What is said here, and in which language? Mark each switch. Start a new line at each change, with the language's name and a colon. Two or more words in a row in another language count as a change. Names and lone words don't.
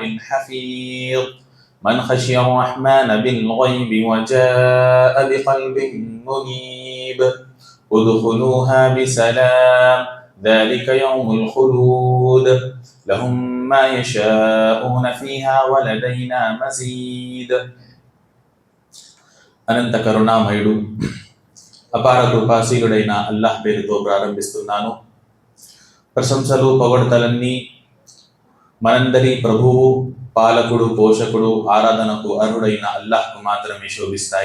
Arabic: حفيظ من خشي الرحمن بالغيب وجاء بقلب منيب ادخلوها بسلام ذلك يوم الخلود لهم ما يشاءون فيها ولدينا مزيد
Telugu: అనంత కరుణామయుడు అపార కృపాశీలుడైన అల్లాహ్ పేరుతో ప్రారంభిస్తున్నాను. ప్రశంసలు పొగడ్తలన్నీ మనందరి ప్రభువు, పాలకుడు, పోషకుడు, ఆరాధనకు అర్హుడైన అల్లాహ్కు మాత్రమే శోభిస్తాయి.